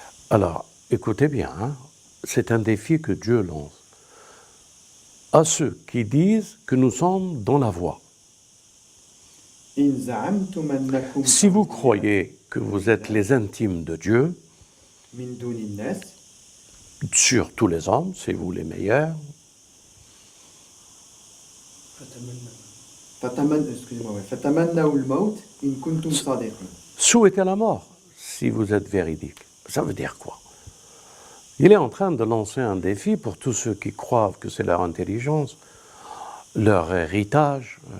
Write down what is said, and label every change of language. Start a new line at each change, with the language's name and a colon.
French: Alors, écoutez bien, hein, c'est un défi que Dieu lance à ceux qui disent que nous sommes dans la voie.
Arabic: إن زعمتم أنكم
French: Si vous croyez que vous êtes les intimes de Dieu,
Arabic: من دون الناس
French: sur tous les hommes, c'est vous les meilleurs,
Arabic: فتمنوا الموت إن كنتم صادقين.
French: souhaitez la mort si vous êtes véridique. Ça veut dire quoi? Il est en train de lancer un défi pour tous ceux qui croient que c'est leur intelligence, leur héritage,